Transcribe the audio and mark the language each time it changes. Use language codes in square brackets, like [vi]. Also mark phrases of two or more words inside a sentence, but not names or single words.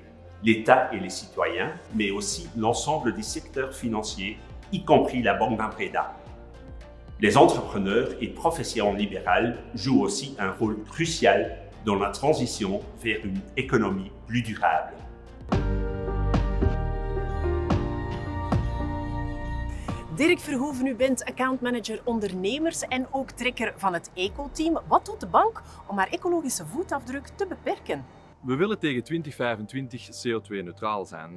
[fr] L'État et les citoyens, mais aussi l'ensemble des secteurs financiers, y compris la Banque Fambreda. Les entrepreneurs et professions libérales jouent aussi un rôle crucial dans la transition vers une économie plus durable. [nl] Dirk Verhoeven, u bent accountmanager ondernemers en ook trekker van het eco-team. Wat doet de bank om haar ecologische voetafdruk te beperken? We willen tegen 2025 CO2-neutraal zijn.